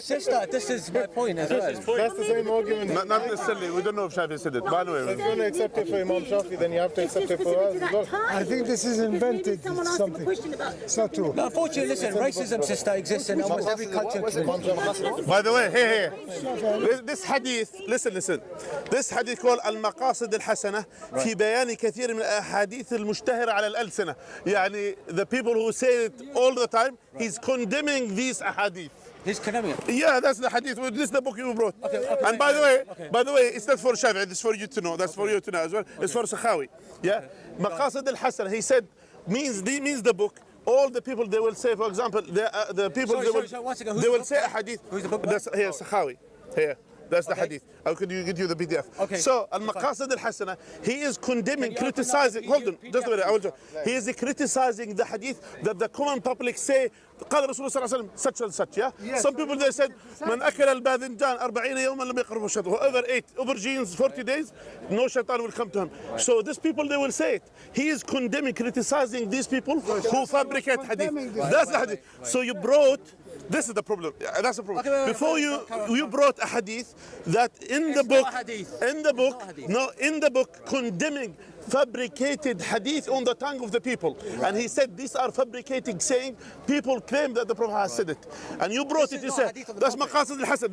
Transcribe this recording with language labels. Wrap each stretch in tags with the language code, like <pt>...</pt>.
<en>Sister, this is my point as well. That's the same argument. Not necessarily. We don't know if Shafi said it. By the way. If you want to accept it for Imam Shafi, then you have to accept it for us as well. I think this is invented something. It's not true. No, unfortunately, listen, racism, sister, exists in almost every culture. By the way, here. This hadith, listen. This hadith called</en> <ar>المقاصد الحسنة في بيان كثير من الأحاديث المشتهرة على الألسنة.</ar> <en>يعني the people who say it all the time, he's condemning these ahadith. He's condemning it. Yeah, that's the hadith. This is the book you brought. And by the way, it's not for Shafi'i. It's for you to know. That's for you to know as well. It's for Sakhawi. Yeah,</en> <ar>مقاصد الحسنة.</ar> <en>He said means the book. All the people they will say, for example, the people they will say a hadith. Who's the book? That's here Sakhawi. Here. That's the hadith. How could you get you the PDF? Okay. So, al-Maqasid al-Hasana, he is condemning, criticizing. Hold on, just a minute. I will just. He is criticizing the hadith that the common public say.</en> <ar>قال رسول الله صلى الله عليه وسلم</ar> <en>such and such. Yeah. Some people they said</en> <ar>من أكل الباذنجان 40 يوما لم يقربه الشيطان.</ar> <en>Whoever ate aubergines 40 days, no shaitan will come to him. So these people they will say it. He is condemning, criticizing these people who fabricate hadith. That's the hadith. So you brought. This is the problem. That's the problem. Before you brought a hadith that in the book condemning fabricated hadith on the tongue of the people, and he said these are fabricating, saying people claim that the Prophet has said it, and you brought it. You said that's maqasid al-hasan.</en>